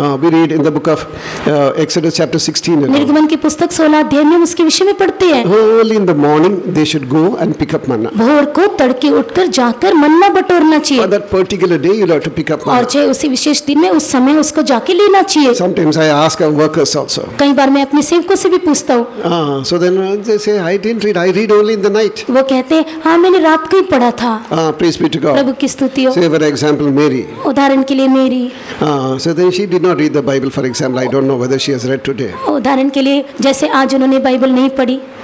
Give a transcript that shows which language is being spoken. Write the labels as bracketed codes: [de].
[en] We read in the book of Exodus chapter 16. [hi] निर्गमन की पुस्तक 16 अध्याय में हम उसके विषय में पढ़ते हैं। [en] Early in the morning, they should go and pick up manna. [hi] भोर को तड़के उठकर जाकर मन्ना बटोरना [en] For [hi] चाहिए। [en] that particular day, you'll have to pick up [hi] और [en] manna. [hi] चाहे उसी विशेष दिन में उस समय उसको जाके लेना चाहिए। [en] Sometimes I ask our workers also. [hi] कई बार मैं अपने सेवकों से भी पूछता हूँ। [en] So then they say, I didn't read. I read only in the night. [hi] वो कहते हैं हाँ मैंने रात को ही पढ़ा था। [en] Praise be to God. [hi] प्रभु की स्तुति हो। [en] Say for example, Mary. [hi] उदाहरण के लिए मेरी। [en] So then she did not read the Bible. For example, I don't know whether she has read today. [hi] उदाहरण के लिए जैसे आज उन्होंने बाइबल नहीं पढ़ी।